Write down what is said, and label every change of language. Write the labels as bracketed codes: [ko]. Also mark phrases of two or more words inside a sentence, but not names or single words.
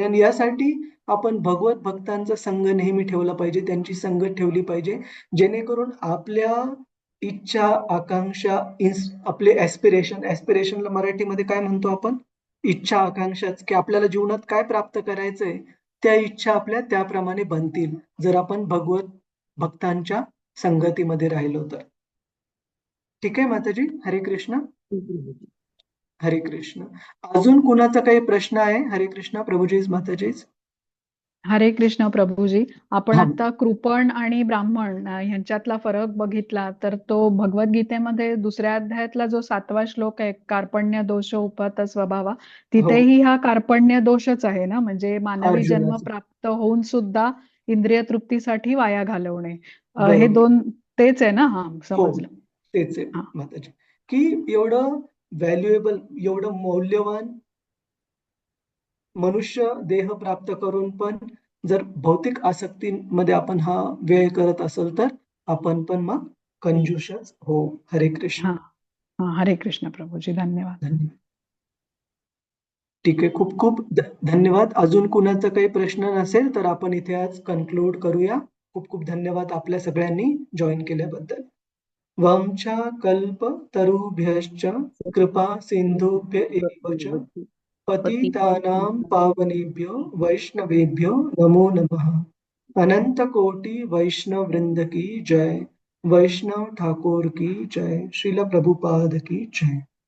[mr] आणि यासाठी आपण भगवत भक्तांचा संघ नेहमी ठेवला पाहिजे, त्यांची संगत ठेवली पाहिजे, जेणेकरून आपल्या इच्छा, आकांक्षा, आपले ऍस्पिरेशनला मराठीमध्ये काय म्हणतो आपण? इच्छा, आकांक्षाच, की आपल्याला जीवनात काय प्राप्त करायचंय त्या इच्छा आपल्या त्याप्रमाणे बनतील, जर आपण भगवत भक्तांच्या संगतीमध्ये राहिलो तर. ठीक आहे माताजी. हरे कृष्ण. हरे कृष्ण. अजून कुणाचा काही प्रश्न आहे? हरे कृष्ण प्रभूजीच माताजीच. हरे कृष्ण प्रभूजी. आपण हा. आता कृपण आणि ब्राह्मण ह्यांच्यातला फरक बघितला तर तो भगवद्गीतेमध्ये दुसऱ्या अध्यायातला जो 7वा श्लोक आहे, कार्पण्य दोष उपहत स्वभावा, तिथेही हा कार्पण्य दोषच आहे ना, म्हणजे मानवी जन्म अर्जुनाचं. प्राप्त होऊन सुद्धा इंद्रिय तृप्तीसाठी वाया घालवणे. हे बरोबर. दोन तेच आहे ना? हा, हो, समजलं. तेच आहे हा. माताजी. की एवढं व्हॅल्युएबल, एवढं मौल्यवान मनुष्य देह प्राप्त करून पण जर भौतिक आसक्तीमध्ये आपण हा व्यय करत असेल तर आपण पण मग कंजूषच हो. हरे कृष्ण. हा, हा. हरे कृष्ण प्रभूजी. धन्यवाद. धन्यवाद. ठीक आहे. खूप खूप धन्यवाद. अजून कुणाचा काही प्रश्न नसेल तर आपण इथे आज कन्क्लूड करूया. खूप खूप धन्यवाद आपल्या सगळ्यांनी जॉईन केल्याबद्दल. [sa] वंशा कल्प तरुभ्यश्च कृपा सिंधुभ्य एव च पतितानां पावनेभ्यो वैष्णवेभ्यो नमो नमः. [hi] अनंत कोटि वैष्णव वृंद की जय. वैष्णव ठाकुर की जय. श्रील प्रभुपाद की जय.